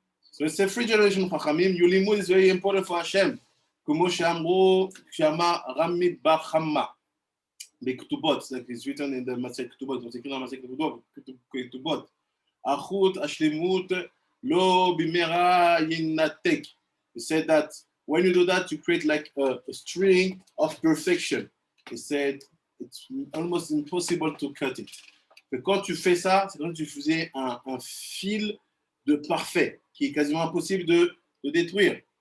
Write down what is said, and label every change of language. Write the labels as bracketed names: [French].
[English] So it's a 3 generation of chachamim. Your limud is very important for Hashem. [Hebrew] כמו שאמרו, שאמר רמי בר חמא בכתובות, [English] like it's written in the [Hebrew] מסכת כתובות, זה כאילו המסכת כתובות, החוט השלמות לא במהרה ינתק. [English] He said that when you do that, you create like a string of perfection. He said it's almost impossible to cut it. [French] Et quand tu fais ça, c'est comme si tu faisais un fil de parfait qui est quasiment impossible de détruire.